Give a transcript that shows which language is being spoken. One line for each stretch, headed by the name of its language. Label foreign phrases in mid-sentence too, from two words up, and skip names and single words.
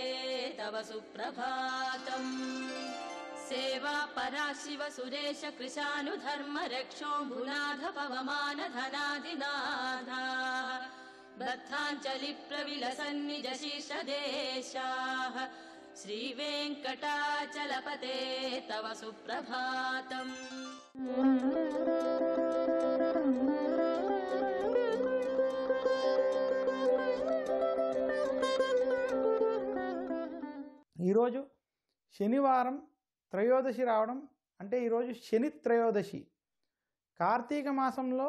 Sanskrit: तव सुप्रभातम् सेवा परा शिव सुरेश कृशानुधर्म रक्षोऽम्बुनाथ पवमान धनादिनाथा बद्धाञ्जलि प्रविलसन्निज शीर्षदेशाः श्रीवेङ्कटाचलपते तव सुप्रभातम्
Telugu: ఈరోజు శనివారం త్రయోదశి రావడం అంటే ఈరోజు శని త్రయోదశి కార్తీక మాసంలో